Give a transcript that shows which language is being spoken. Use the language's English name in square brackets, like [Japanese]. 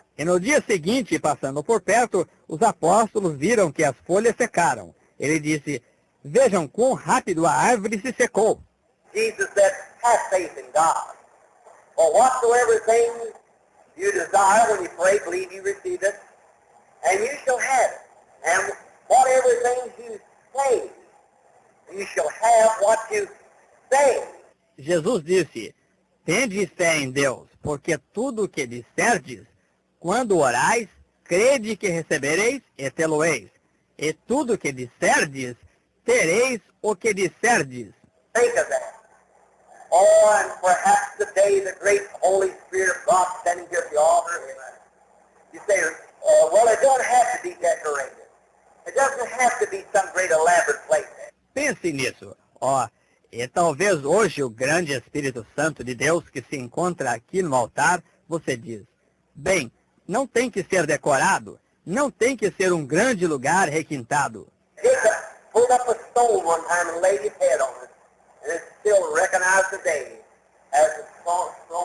[Portuguese] E no dia seguinte, passando por perto, os apóstolos viram que as folhas secaram. Ele disse, vejam quão rápido a árvore se secou. [English] Jesus said, have faith in God. For whatsoever things you desire when you pray, believe you receive it, and you shall have it. And whatever things you say, you shall have what you say. [Portuguese] Jesus disse, tende fé em Deus, porque tudo o que disserdes, quando orais, crede que recebereis e tê-lo-eis. E tudo o que disserdes, tereis o que disserdes. [English] Think of that. Oh, and perhaps today the great Holy Spirit of God standing here at the altar. You say, well, it doesn't have to be decorated. It doesn't have to be some great elaborate place. [Portuguese] Pense nisso. E talvez hoje o grande Espírito Santo de Deus que se encontra aqui no altar, você diz, bem, não tem que ser decorado, Não tem que ser um grande lugar requintado. [English] Jacob pulled up a stone one time and laid his head on it, and it's still recognized today as the stone.